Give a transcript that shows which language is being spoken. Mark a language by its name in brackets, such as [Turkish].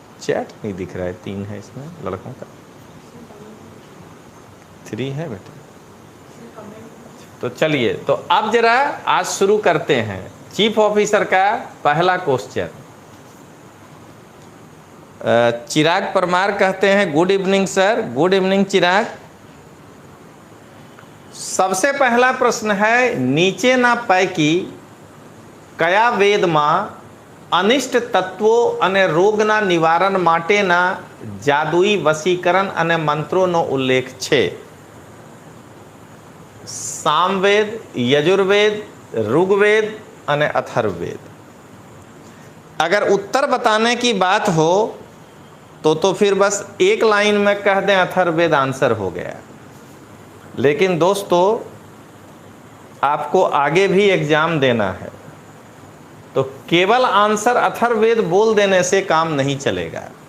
[Hindi] Chat नहीं दिख रहा है, 3 है इसमें लड़कों का, 3 है बेटा। तो चलिए, तो अब जरा आज शुरू करते हैं चीफ ऑफिसर का पहला क्वेश्चन। चिराग परमार कहते हैं good evening sir. Good evening चिराग। [Gujarati] सबसे पहला प्रश्न है, नीचे ना पैकी कया वेदમાં અનિષ્ટ તત્વો અને રોગના નિવારણ માટેના જાદુઈ વશીકરણ અને મંત્રોનો ઉલ્લેખ છે? સામવેદ, यजुर्वेद, ऋग्वेद અને अथर्ववेद। [Hindi] अगर उत्तर बताने की बात हो तो फिर बस एक लाइन में कह दें अथर्ववेद आंसर हो गया। लेकिन दोस्तों, आपको आगे भी एग्जाम देना है, तो केवल आंसर अथर्ववेद बोल देने से काम नहीं चलेगा।